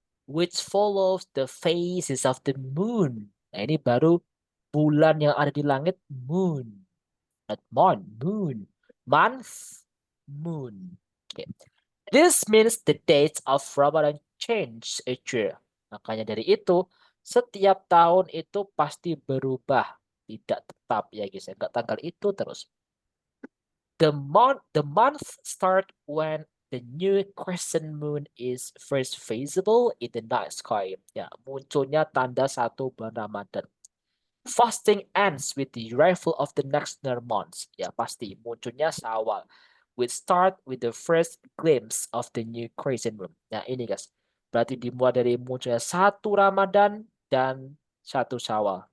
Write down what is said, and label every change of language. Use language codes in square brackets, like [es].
[en] Which follows the phases of the moon. [id] Nah, ini baru bulan yang ada di langit, moon. [en] Not month, moon. Month, moon. Okay. This means the dates of Ramadan change each year. [id] Makanya dari itu, setiap tahun itu pasti berubah. Tidak tetap ya guys. Enggak tanggal itu terus. [en] The month start when the new crescent moon is first visible in the night sky. [id] Ya, munculnya tanda 1 bulan Ramadan. [en] Fasting ends with the arrival of the next lunar month. [id] Ya, pasti munculnya Syawal. [en] We start with the first glimpse of the new crescent moon. [id] Nah, ini guys. Berarti dimulai dari munculnya 1 Ramadan dan 1 Syawal.